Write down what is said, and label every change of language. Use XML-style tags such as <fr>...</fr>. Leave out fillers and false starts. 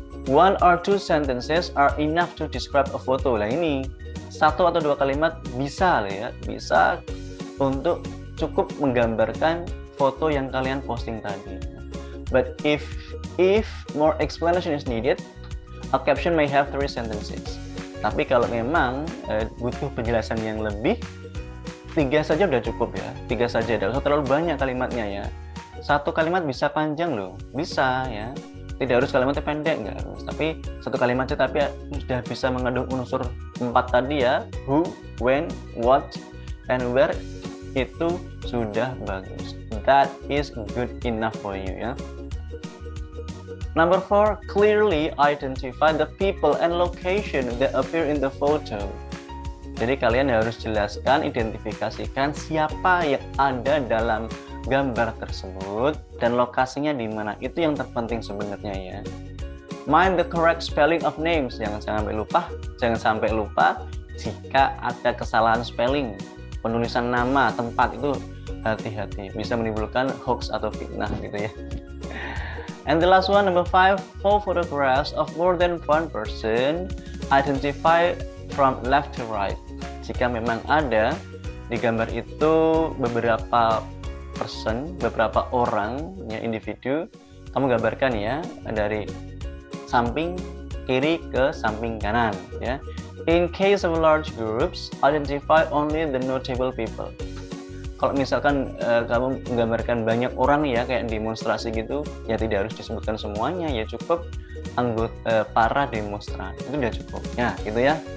<en>1 or 2 sentences are enough to describe a photo.</en> <id>Lah ini 1 atau 2 kalimat bisa lah ya, bisa untuk cukup menggambarkan foto yang kalian posting tadi.</id> <en>But if more explanation is needed, a caption may have 3 sentences.</en> <id>Tapi kalau memang butuh penjelasan yang lebih, 3 saja udah cukup ya. 3 saja, tidak usah terlalu banyak kalimatnya ya. 1 kalimat bisa panjang loh, bisa ya. Tidak harus kalimatnya pendek, nggak harus. Tapi 1 kalimat saja tapi sudah bisa mengandung unsur 4 tadi ya.</id> <en>Who, when, what, and where,</en> <id>itu sudah bagus.</id> <en>That is good enough for you ya. Number 4, clearly identify the people and location that appear in the photo.</en> <id>Jadi kalian harus jelaskan, identifikasikan siapa yang ada dalam gambar tersebut dan lokasinya di mana. Itu yang terpenting sebenarnya ya.</id> <en>Mind the correct spelling of names.</en> <id>Jangan sampai lupa jika ada kesalahan spelling. Penulisan nama, tempat itu hati-hati, bisa menimbulkan hoax atau fitnah gitu ya.</id> <en>And the last one, number 5, for photographs of more than one person, identify from left to right.</en> <id>Jika memang ada di gambar itu beberapa person, beberapa orang, ya individu, kamu gambarkan ya dari samping kiri ke samping kanan ya.</id> <en>In case of large groups, identify only the notable people.</en> <id>Kalau misalkan kamu menggambarkan banyak orang ya kayak demonstrasi gitu, ya tidak harus disebutkan semuanya, ya cukup anggota para demonstran, itu udah cukup ya gitu ya.</id>